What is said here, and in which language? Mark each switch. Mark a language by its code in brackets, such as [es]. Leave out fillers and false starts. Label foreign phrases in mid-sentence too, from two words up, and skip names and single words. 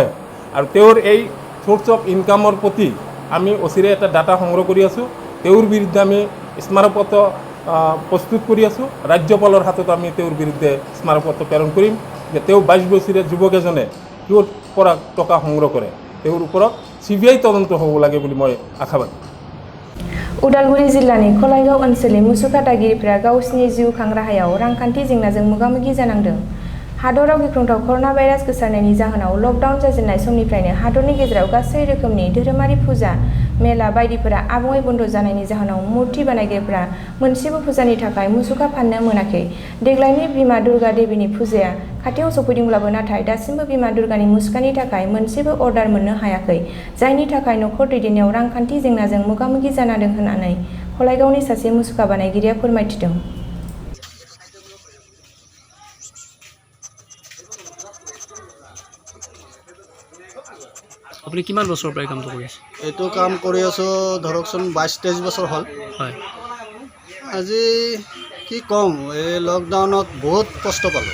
[as] আৰু তেওঁৰ এই [en] source of incomeৰ [as] প্ৰতি আমি অচিৰে এটা ডাটা সংগ্ৰহ কৰি আছোঁ। তেওঁৰ বিৰুদ্ধে আমি স্মাৰকপত্ৰ প্ৰস্তুত কৰি আছোঁ। ৰাজ্যপালৰ হাতত আমি তেওঁৰ বিৰুদ্ধে স্মাৰকপত্ৰ প্ৰেৰণ কৰিম যে তেওঁ 22 বছৰীয়া যুৱক এজনে ক'ৰ পৰা টকা সংগ্ৰহ কৰে, তেওঁৰ ওপৰত CBI তদন্ত হ'ব লাগে বুলি মই আশাবাদী। [brx] उदालगुरि जिल्लानि कलायगाव ओनसोलनि मुसुखा दागिरिफोरा गावसिनि जिउ खां राहायाव रांखान्थि जेंनाजों मोगा-मोगि जानांदों। हादराव गिख्रंथाव कर'ना भाइरास गोसारनायनि जाहोनाव लकडाउन जाजेननाय समनिफ्रायनो हादरनि गेजेराव गासै रोखोमनि धोरोमारि फुजा मेला बायदिफोरा आबुङै बन्द जानायनि जाहोनाव मुर्ति बानायगिरिफोरा मोनसेबो फुजानि थाखाय मुसुखा फाननो मोनाखै। देग्लायनि बिमा दुर्गा देवीनि फुजाया खाथियाव सफैदोंब्लाबो नाथाय दासिमबो बिमा दुर्गानि मुसुखानि थाखाय मोनसेबो अर्डार मोननो हायाखै, जायनि थाखाय नखर दैदेननायाव रांखान्थि जेंनाजों मोगा-मोगि जानांदों होननानै कलायगावनि सासे मुसुखा बानायगिरिया फोरमायथिदों। [as] আপুনি কিমান বছৰৰ পৰা কামটো কৰি আছে? এইটো কাম কৰি আছোঁ ধৰকচোন 22-23 বছৰ হ'ল। হয়। আজি কি কম এই লকডাউনত বহুত কষ্ট পালোঁ